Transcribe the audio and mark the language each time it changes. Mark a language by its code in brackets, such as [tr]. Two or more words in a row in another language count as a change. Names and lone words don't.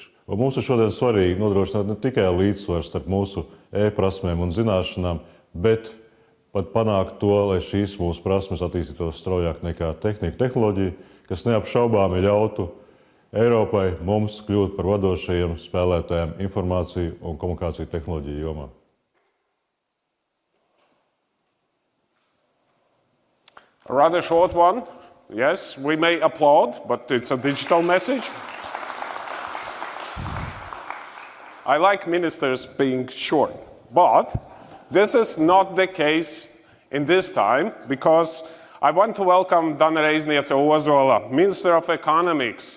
[lv] Un mums ir šodien svarīgi nodrošināt ne tikai līdzsvaru starp mūsu e-prasmēm un zināšanām, bet pat panākt to, lai šīs mūsu prasmes attīstītos straujāk nekā tehnoloģija, kas neapšaubāmi ļautu Eiropai mums kļūt par vadošajiem spēlētājiem informāciju un komunikāciju tehnoloģiju jomā. [en] A rather short one. Yes, we may applaud, but it's a digital message. I like ministers being short, but this is not the case in this time, because I want to welcome Reizniece-Ozola, Minister of Economics.